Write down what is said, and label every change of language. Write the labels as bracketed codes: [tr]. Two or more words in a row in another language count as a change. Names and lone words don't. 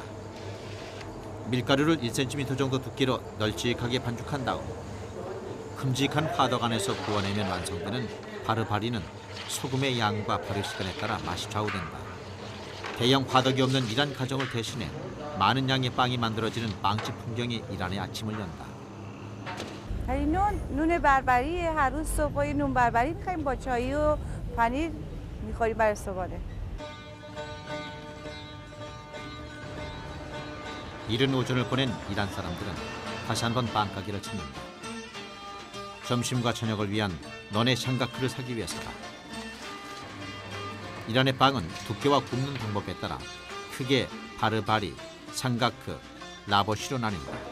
[ko] 밀가루를 1cm 정도 두께로 널찍하게 반죽한 다음 큼직한 화덕 안에서 구워내면 완성되는 바르바리는 소금의 양과 발효 시간에 따라 맛이 좌우된다. 대형 화덕이 없는 이란 가정을 대신해 많은 양의 빵이 만들어지는 빵집 풍경이 이란의 아침을 연다. [fa] نون بربری هر روز صبح نون بربری می‌خوریم با چای و پنیر می‌خوریم برای صبحانه. [ko] 이른 오전을 보낸 이란 사람들은 다시 한번 빵가게를 찾는다. 점심과 저녁을 위한 너네 샹가크를 사기 위해서다. 이란의 빵은 두께와 굽는 방법에 따라 크게 바르바리, 샹가크, 라버시로 나뉜다.